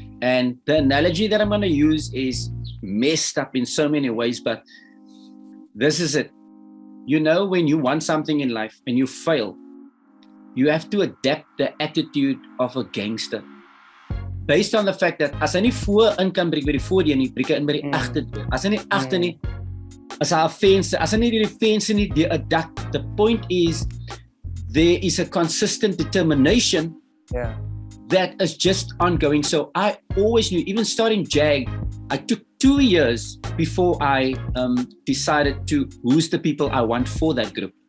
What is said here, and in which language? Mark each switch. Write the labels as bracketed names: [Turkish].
[English] And the analogy that I'm going to use is messed up in so many ways, but this is it. You know, when you want something in life and you fail, you have to adapt the attitude of a gangster. Based on the fact that [Afrikaans] as hy nie voor in kan breek by die voordeur nie, breek hy in by die agterdeur. As hy nie agter nie, as hy 'n venster, as hy nie die venster nie, deur 'n dak. [English] The point is, there is a consistent determination that is just ongoing. So I always knew, even starting J.A.G, I took 2 years before I decided to who's the people I want for that group.